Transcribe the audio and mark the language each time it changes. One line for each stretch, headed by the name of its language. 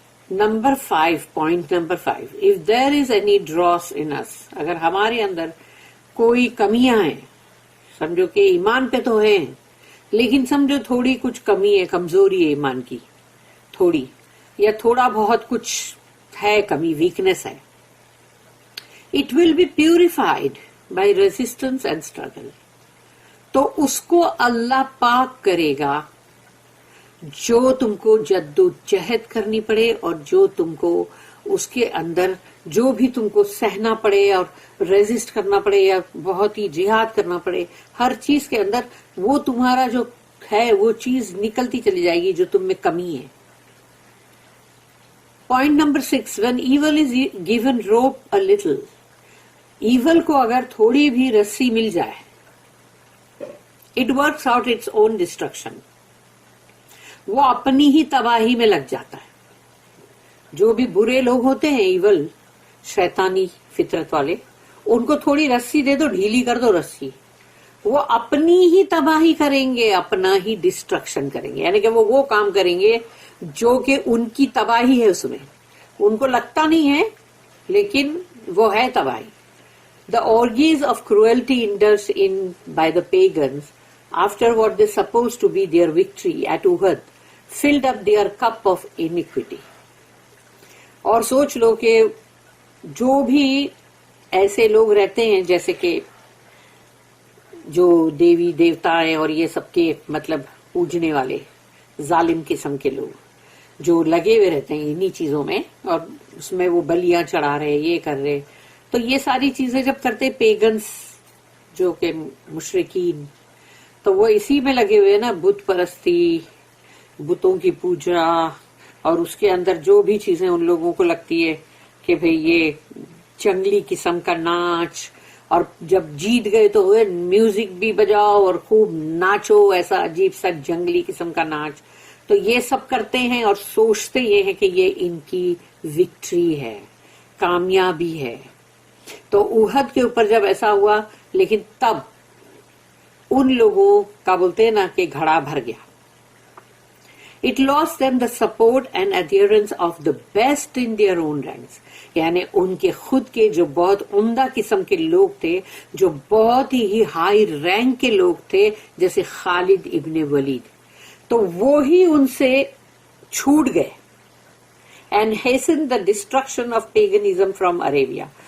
Urdu: Number 5, point number 5,
English: if there is any dross in us,
Urdu: اگر ہمارے اندر کوئی کمیاں ہیں سمجھو کہ ایمان پہ تو ہیں لیکن سمجھو تھوڑی کچھ کمی ہے, کمزوری ہے ایمان کی تھوڑی, یا تھوڑا بہت کچھ ہے کمی, ویکنس ہے.
English: It will be purified by resistance and struggle.
Urdu: تو اس کو اللہ پاک کرے گا جو تم کو جد و جہد کرنی پڑے, اور جو تم کو اس کے اندر جو بھی تم کو سہنا پڑے اور ریزسٹ کرنا پڑے یا بہت ہی جہاد کرنا پڑے, ہر چیز کے اندر وہ تمہارا جو ہے وہ چیز نکلتی چلی جائے گی جو تم میں کمی ہے. Point number 6,
English: when evil is given rope a little,
Urdu: evil کو اگر تھوڑی بھی رسی مل جائے,
English: it works out its own destruction,
Urdu: وہ اپنی ہی تباہی میں لگ جاتا ہے. جو بھی برے لوگ ہوتے ہیں ایول, شیطانی فطرت والے, ان کو تھوڑی رسی دے دو, ڈھیلی کر دو رسی, وہ اپنی ہی تباہی کریں گے, اپنا ہی ڈسٹرکشن کریں گے. یعنی کہ وہ کام کریں گے جو کہ ان کی تباہی ہے, اس میں ان کو لگتا نہیں ہے لیکن وہ ہے تباہی.
English: The orgies of cruelty indulged in by the pagans after what they supposed to be their victory at Uhud filled up their cup of iniquity.
Urdu: اور سوچ لو کہ جو بھی ایسے لوگ رہتے ہیں جیسے کہ جو دیوی دیوتا ہیں اور یہ سب کے مطلب پوجنے والے ظالم قسم کے لوگ جو لگے ہوئے رہتے ہیں انہی چیزوں میں, اور اس میں وہ بلیاں چڑھا رہے, یہ کر رہے, تو یہ ساری چیزیں جب کرتے پیگنس جو کہ مشرکین, تو وہ اسی میں لگے ہوئے نا, بت پرستی, بتوں کی پوجا, اور اس کے اندر جو بھی چیزیں ان لوگوں کو لگتی ہے کہ بھئی یہ جنگلی قسم کا ناچ, اور جب جیت گئے تو میوزک بھی بجاؤ اور خوب ناچو, ایسا عجیب سا جنگلی قسم کا ناچ. تو یہ سب کرتے ہیں اور سوچتے یہ ہے کہ یہ ان کی وکٹری ہے, کامیابی ہے. تو احد کے اوپر جب ایسا ہوا, لیکن تب ان لوگوں کا بولتے ہیں نا کہ گھڑا بھر گیا.
English: It lost them the support and adherence of the best in their own ranks.
Urdu: یعنی ان کے خود کے جو بہت عمدہ قسم کے لوگ تھے, جو بہت ہی ہائی رینک کے لوگ تھے, جیسے خالد ابن ولید, تو وہی ان سے چھوٹ گئے.
English: And hastened the destruction of paganism from Arabia.